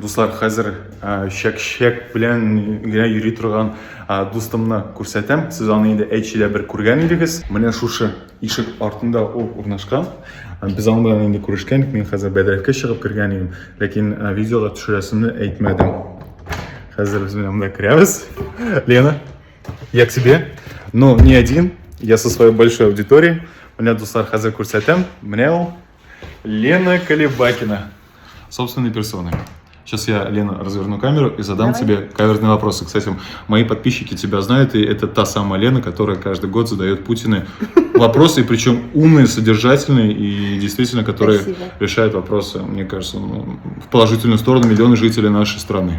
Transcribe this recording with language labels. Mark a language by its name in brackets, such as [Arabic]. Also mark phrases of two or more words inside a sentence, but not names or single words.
[Tatar] Дуслар, хәзер шәк белән генә йөри торган дустымны күрсәтәм. Сез аны инде әйтчедә бер күргән идегез. Менә шушы ишек артында ул урнашкан. Без аны белән инде күрешкәнбез. Мин хәзер бәдрәфкә чыгып кергән идем, ләкин видеога төшерәсемне әйтмәдем. Хәзер без менә монда керәбез. [Russian] Лена, я к себе. Но не один, я со своей большой аудиторией. [Tatar] Менә дуслар, хәзер күрсәтәм. Менә ул Лена Колебакина, [Russian] собственной персоной. Сейчас я, Лена, разверну камеру и задам тебе каверзные вопросы. Кстати, мои подписчики тебя знают, и это та самая Лена, которая каждый год задает Путину вопросы, причем умные, содержательные, и действительно, которые решают вопросы, мне кажется, в положительную сторону миллионы жителей нашей страны.